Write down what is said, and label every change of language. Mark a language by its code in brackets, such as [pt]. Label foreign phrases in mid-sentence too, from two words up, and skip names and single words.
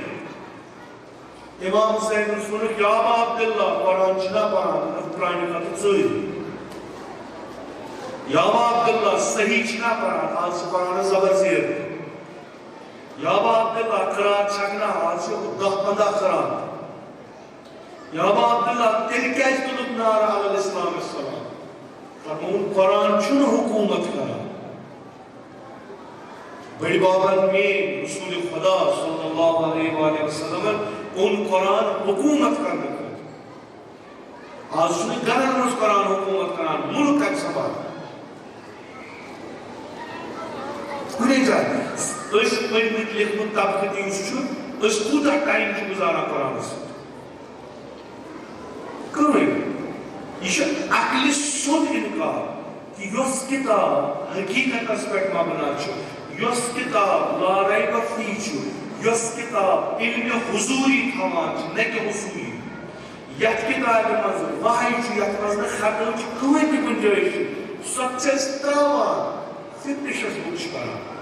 [ks] امام حُسینس ووٚنُکھ [ar] یا ابا عبداللہ [ks] قرآن چھُنا پران پرانہِ خٲطرٕ ژٔرۍ [ar] یا ابا عبداللہ [ks] صحیح چھُنا پران آز چھِ قرآنس زبر زیر [ar] یا ابا عبداللہ [ks] قرات چھکھ نا آز چھِ 10-15 قرات [ar] یا ابا عبداللہ [ks] تیٚلہِ کیٛازِ تُلُکھ نعرٕ [ar] علی الاسلام السلام [ks] فرمووُن قرآن چھُنہٕ حکوٗمت کران بڑی بابن میں رسول خدا [ar] صلی اللہ علیہ وآلہ وسلم [ks] ان قرآن حکومت کرنے کا آج چھُنہٕ گرن منٛز قرآن حکومت کران ملک کتہِ سنبھال کُنی جایہِ أسۍ پٔرمٕتۍ لیکھمُت طبقہٕ یُس چھُ أسۍ کوٗتاہ ٹایم چھِ گُزاران قرآنس سۭتۍ کٕہٕنۍ یہِ چھُ عقلہِ سیوٚد اِنکار کہِ یۄس کِتاب حقیٖقتس پٮ۪ٹھ مبنا چھِ یۄس کتاب [ar] لا ریب فی [ks] چھُ یۄس کتاب علمِ حضوٗری تھاوان چھِ نہ کہِ حصوٗلی یتھ کتابہِ منٛز وحی چھُ یتھ منٛز نہٕ ختم چھُ کٕہٕنۍ تہِ گُنجٲیِش چھِ سۄ چھِ أسۍ تراوان [en] fiction book [ks] چھِ کران